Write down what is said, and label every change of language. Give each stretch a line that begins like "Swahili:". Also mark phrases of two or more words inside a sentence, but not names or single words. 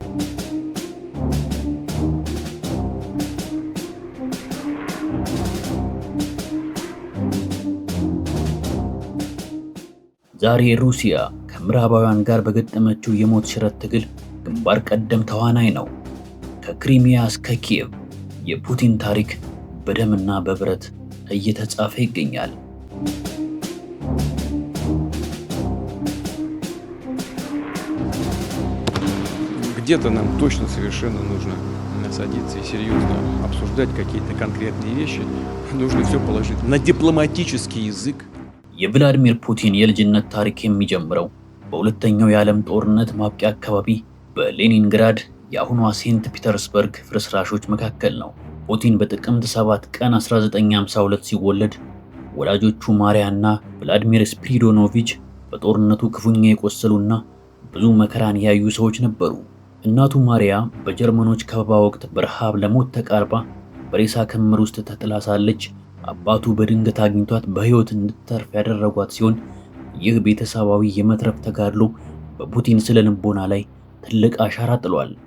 Amharic: ዛሬ ሩሲያ ከምዕራባውያን ጋር በገጠመችው የሞት ሽረት ትግል ግንባር ቀደም ተዋናይ ነው። ከክሪሚያ እስከ ኪየቭ የፑቲን ታሪክ በደምና በብረት እየተጻፈ ይገኛል።
Russian: Где-то нам точно совершенно нужно садиться и серьезно обсуждать какие-то конкретные вещи. Нужно все положить на дипломатический язык.
Amharic: የቭላዲሚር ፑቲን የልጅነት ታሪክ የሚጀምረው በሁለተኛው የዓለም ጦርነት ማብቂያ አካባቢ በሌኒንግራድ የአሁኗ ሴንት ፒተርስበርግ ፍርስራሾች መካከል ነው። ፑቲን በጥቅምት 7 ቀን 1952 ሲወለድ ወላጆቹ ማሪያ እና ቭላዲሚር ስፒሪዶኖቪች በጦርነቱ ክፉኛ የቆሰሉና ብዙ መከራን ያዩ ሰዎች ነበሩ። እናቱ ማሪያ በጀርመኖች ከበባ ወቅት በረሃብ ለሞት ተቃርባ በሬሳ ክምር ውስጥ ተጥላ ሳለች አባቱ በድንገት አግኝቷት በሕይወት እንድትተርፍ ያደረጓት ሲሆን ይህ ቤተሰባዊ የመትረፍ ተጋድሎ በፑቲን ስነ ልቦና ላይ ትልቅ አሻራ ጥሏል።